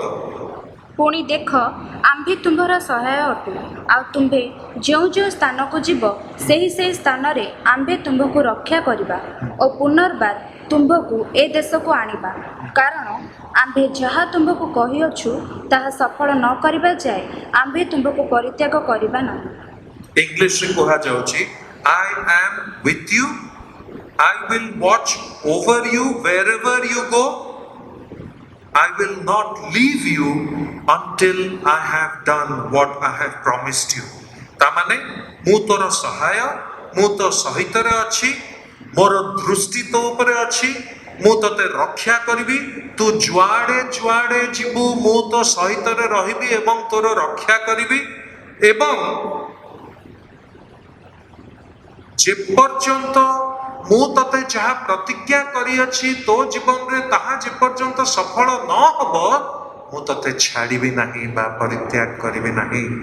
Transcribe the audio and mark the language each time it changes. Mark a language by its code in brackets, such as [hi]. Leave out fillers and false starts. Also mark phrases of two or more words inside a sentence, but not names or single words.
[or] ପୁଣି ଦେଖ, ଆମ୍ଭେ ତୁମ୍ଭର ସହାୟ ଅଟୁ, ଆଉ ତୁମ୍ଭେ ଯେଉଁ ଯେଉଁ ସ୍ଥାନକୁ ଯିବ ସେହି ସେହି ସ୍ଥାନରେ ଆମ୍ଭେ ତୁମ୍ଭକୁ ରକ୍ଷା କରିବା ଓ ପୁନର୍ବାର ତୁମ୍ଭକୁ ଏ ଦେଶକୁ ଆଣିବା। କାରଣ ଆମ୍ଭେ ଯାହା ତୁମ୍ଭକୁ କହିଅଛୁ ତାହା ସଫଳ ନ କରିବା ଯାଏ ଆମ୍ଭେ ତୁମ୍ଭକୁ ପରିତ୍ୟାଗ କରିବା ନାହିଁ। ଇଂଲିଶରେ କୁହାଯାଉଛି [en] I am with you, I will watch over you wherever you go, I will not leave you until I have done what I have promised you। [or] ତାମାନେ ମୁଁ ତୋର ସହାୟ, ମୁଁ ତୋ ସହିତରେ ଅଛି, ମୋର ଦୃଷ୍ଟି ତୋ ଉପରେ ଅଛି, ମୁଁ ତତେ ରକ୍ଷା କରିବି, ତୁ ଯୁଆଡ଼େ ଯୁଆଡ଼େ ଯିବୁ ମୁଁ ତୋ ସହିତରେ ରହିବି ଏବଂ ତୋର ରକ୍ଷା କରିବି। ଏବଂ ଯେପର୍ଯ୍ୟନ୍ତ ମୁଁ ତତେ ଯାହା ପ୍ରତିଜ୍ଞା କରିଅଛି ତୋ ଜୀବନରେ ତାହା ଯେପର୍ଯ୍ୟନ୍ତ ସଫଳ ନ ହବ ମୁଁ ତତେ ଛାଡ଼ିବି ନାହିଁ ବା ପରିତ୍ୟାଗ କରିବି ନାହିଁ।